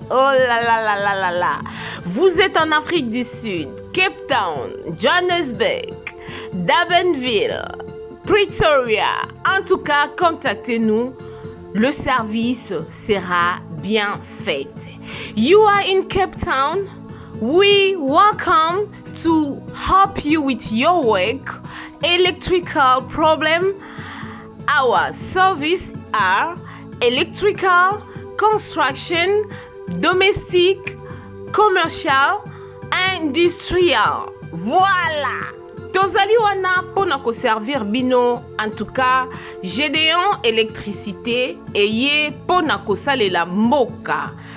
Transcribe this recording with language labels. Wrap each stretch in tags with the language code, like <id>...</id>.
<fr>Oh là là là là là là. Vous êtes en Afrique du Sud, Cape Town, Johannesburg, Durbanville, Pretoria. En tout cas, contactez-nous. Le service sera bien fait.</fr> <en>You are in Cape Town. We welcome to help you with your work, electrical problem. Our service are electrical, construction, domestic, commercial, industrial.</en> <ln>Voilà. Tozali wana pona ko servir bino.</ln> <fr>En tout cas,</fr> <ln>Gédéon électricité eye pona ko salela mboka.</ln>